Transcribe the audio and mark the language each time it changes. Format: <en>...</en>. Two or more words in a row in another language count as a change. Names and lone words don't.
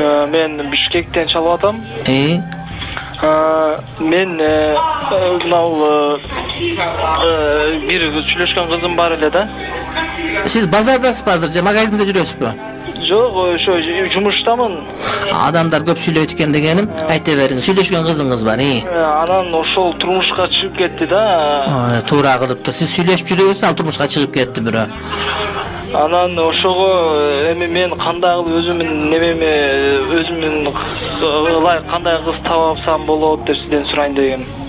<ky>Men Bişkekten çalып атам. Men bir сүйлөшкөн кызым бар эле да. Siz bazardasызбы азыр, магазинде жүрөсүзбү? Жок, ошо жумуштамын. Адамдар көп сүйлөйт экен дегеним, айта бериңиз. Сүйлөшкөн кызыңыз бар, Анан ошол турмушка чыгып кетти да. Туура кылыптыр. Сиз сүйлөшүп жүрөсүз, ал турмушка чыгып кетти бирөө. Анан ошого эми мен кандай кылып өзүмдүн ылайык кандай кыз таап алсам болот деп сизден сурайын дегем.</ky>